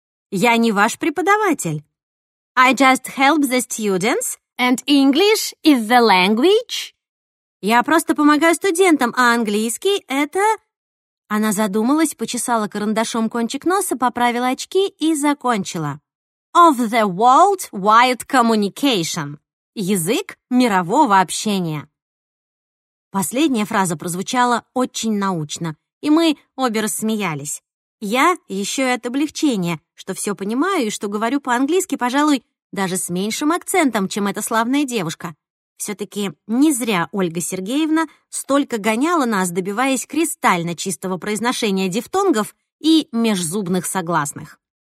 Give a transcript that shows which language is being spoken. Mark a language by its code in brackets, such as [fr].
[ru] «Я не ваш преподаватель». [en] «I just help the students, and English is the language». [ru] «Я просто помогаю студентам, а английский — это...» Она задумалась, почесала карандашом кончик носа, поправила очки и закончила. [en] «Of the world-wide communication» — [ru] язык мирового общения. Последняя фраза прозвучала очень научно, и мы обе рассмеялись. Я еще и от облегчения, что все понимаю и что говорю по-английски, пожалуй, даже с меньшим акцентом, чем эта славная девушка. Все-таки не зря Ольга Сергеевна столько гоняла нас, добиваясь кристально чистого произношения дифтонгов и межзубных согласных.